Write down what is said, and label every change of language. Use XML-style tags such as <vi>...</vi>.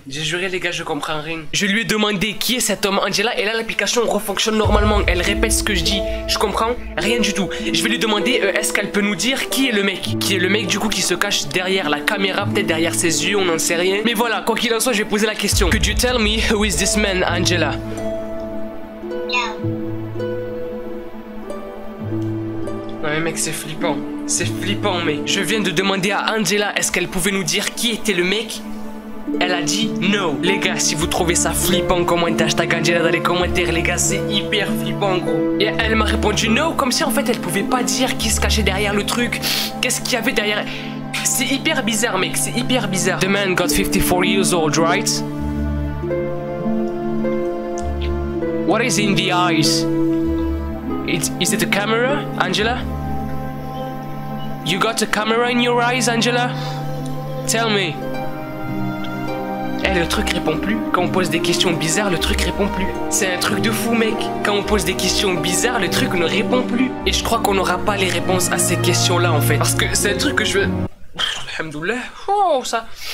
<fr>J'ai juré les gars, je comprends rien. Je lui ai demandé qui est cet homme Angela et là l'application refonctionne normalement. Elle répète ce que je dis. Je comprends rien du tout. Je vais lui demander est-ce qu'elle peut nous dire qui est le mec? Qui est le mec du coup qui se cache derrière la caméra, peut-être derrière ses yeux, on n'en sait rien. Mais voilà, quoi qu'il en soit, je vais poser la question.</fr> <en>Could you tell me who is this man, Angela? No.</en> <fr>Ouais mec, c'est flippant. C'est flippant mec. Je viens de demander à Angela est-ce qu'elle pouvait nous dire qui était le mec? Elle a dit no. Les gars, si vous trouvez ça flippant, commentez hashtag Angela dans les commentaires, les gars, c'est hyper flippant gros. Et elle m'a répondu no, comme si en fait elle pouvait pas dire qui se cachait derrière le truc. Qu'est-ce qu'il y avait derrière? C'est hyper bizarre mec, c'est hyper bizarre.</fr> <en>The man got 54 years old, right? What is in the eyes? Is it a camera, Angela? You got a camera in your eyes, Angela? Tell me.</en> <fr>Eh, le truc répond plus. Quand on pose des questions bizarres, le truc répond plus. C'est un truc de fou, mec. Quand on pose des questions bizarres, le truc ne répond plus. Et je crois qu'on n'aura pas les réponses à ces questions-là, en fait. Parce que c'est un truc que je veux... Alhamdoulilah. Oh, ça...</fr>